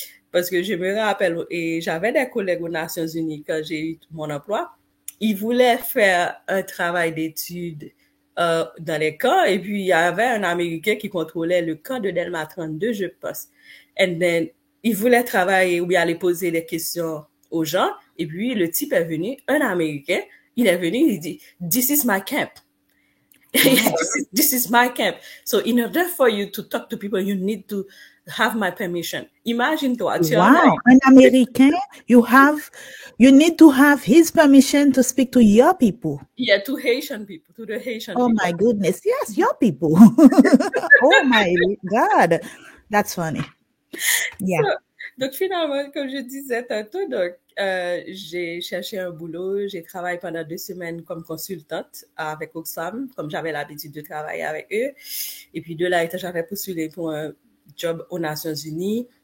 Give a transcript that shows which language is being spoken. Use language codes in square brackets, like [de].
[fr] Parce que je me rappelle, et j'avais des collègues aux Nations Unies quand j'ai eu mon emploi, ils voulaient faire un travail d'études dans les camps, et puis il y avait un Américain qui contrôlait le camp de Delma 32, je pense. [en] And then, [fr] il voulait travailler ou bien aller poser des questions aux gens, et puis le type est venu, un Américain, il est venu, il dit, [en] "This is my camp." Wow. This is my camp. So in order for you to talk to people, you need to have my permission. [fr] Imagine toi, tu es en [en] Wow, [fr] un Américain, [en] you need to have his permission to speak to your people. Yeah, to Haitian people, to the Haitian Oh people. my goodness, yes, your people. Oh my God, that's funny. Yeah. [fr] Donc finalement, comme je disais tantôt, donc j'ai cherché un boulot, j'ai travaillé pendant 2 semaines comme consultante avec Oxfam, comme j'avais l'habitude de travailler avec eux. Et puis de là, j'avais postulé pour un job aux Nations Unies.